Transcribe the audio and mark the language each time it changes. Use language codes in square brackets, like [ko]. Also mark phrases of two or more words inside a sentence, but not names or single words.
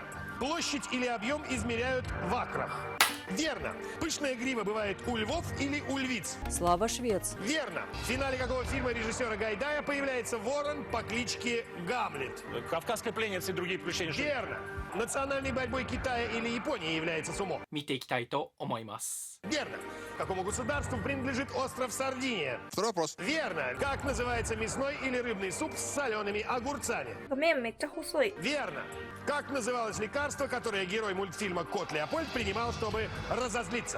[ru] Площадь или объем измеряют в акрах. Верно. Пышная грива бывает у львов или у львиц? Слава Швец. Верно. В финале какого фильма режиссера Гайдая появляется ворон по кличке Гамлет? «Кавказская пленница» и другие приключения. Верно. Национальной борьбой Китая или Японии является сумо? [ja] 見ていきたいと思います [ru] Верно. Какому государству принадлежит остров Сардиния? Второй вопрос. Верно. Как называется мясной или рыбный суп с солеными огурцами? Верно. Как называлось лекарство, которое герой мультфильма «Кот Леопольд» принимал, чтобы разозлиться?